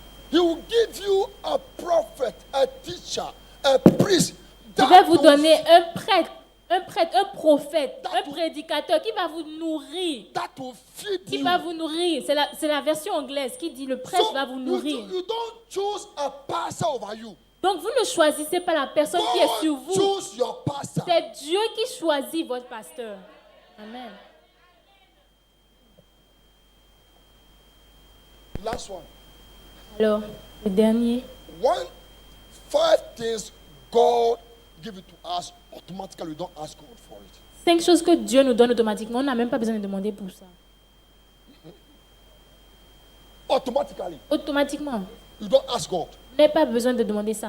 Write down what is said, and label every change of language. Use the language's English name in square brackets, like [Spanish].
[English] He will give you a prophet, a teacher, a priest. [French] Je vais vous donner un prêtre, un prophète, un prédicateur qui va vous nourrir. [English] That will feed [French] Qui [English] you. [French] va vous nourrir. C'est la version anglaise qui dit le prêtre va vous nourrir. [English] You don't choose a pastor over you. [French] Donc vous ne choisissez pas la personne qui est sur [English] God [French] vous. [English] choose your pastor. [French] C'est Dieu qui choisit votre pasteur. Amen. [English] Last one. [French] Alors, le dernier. [English] 5 things God give it to us automatically. We don't ask God for it. [French] 5 choses que Dieu nous donne automatiquement. On n'a même pas besoin de demander pour ça. [English] Automatically. [French] Automatiquement. [English] You don't ask God. [French] Vous n'avez pas besoin de demander ça.